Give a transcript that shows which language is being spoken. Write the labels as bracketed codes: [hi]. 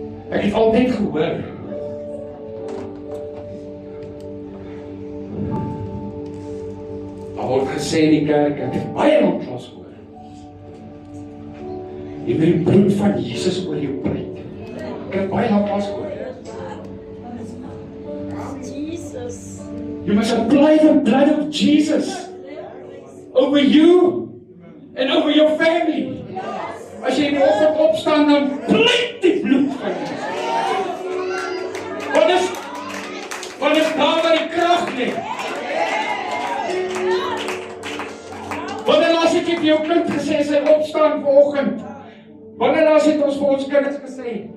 [af] Ek het altyd gehoor daar word gesê in die kerk, ek het baie lanklaas gehoor, jy moet die bloed van Jesus oor jou preek. Ek het baie lanklaas gehoor. [en] You must apply the blood of Jesus over you and over your family. [af] As jy in die oggend opstaan, dan pleit die bloed van Jesus. Wat is daar waar die krag lê? Wanneer laas het jy vir jou kind gesê, sy opstaan vanoggend? Wanneer laas het ons vir ons kinders gesê?